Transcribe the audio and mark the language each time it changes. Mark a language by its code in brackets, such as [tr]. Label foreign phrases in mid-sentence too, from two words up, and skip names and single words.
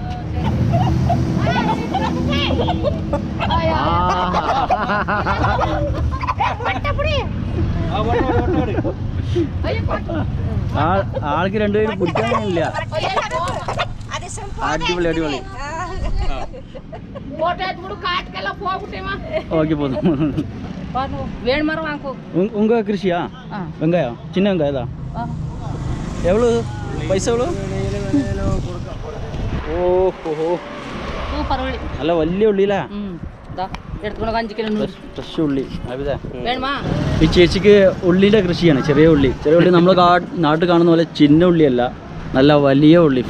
[ml] ആൾക്ക് രണ്ടുപേരും പിടിക്കാനില്ല. അടിപൊളി അടിപൊളി. [ta] ஓகே போதும். வேணுமா வாங்கோ. உங்க கிருஷியா? வெங்காயம், சின்ன வெங்காயம் தான். எவ்வளோ பைசா? எவ்வளோ? [ml] ഓഹോ, നല്ല വലിയ ഉള്ളിയില്ല. ഫ്രഷ് ഉള്ളി. ഈ ചേച്ചിക്ക് ഉള്ളിയുടെ കൃഷിയാണ്, ചെറിയ ഉള്ളി. ചെറിയ ഉള്ളി നമ്മൾ നാട്ടിൽ കാണുന്ന പോലെ ചിന്ന ഉള്ളിയല്ല, നല്ല വലിയ ഉള്ളി.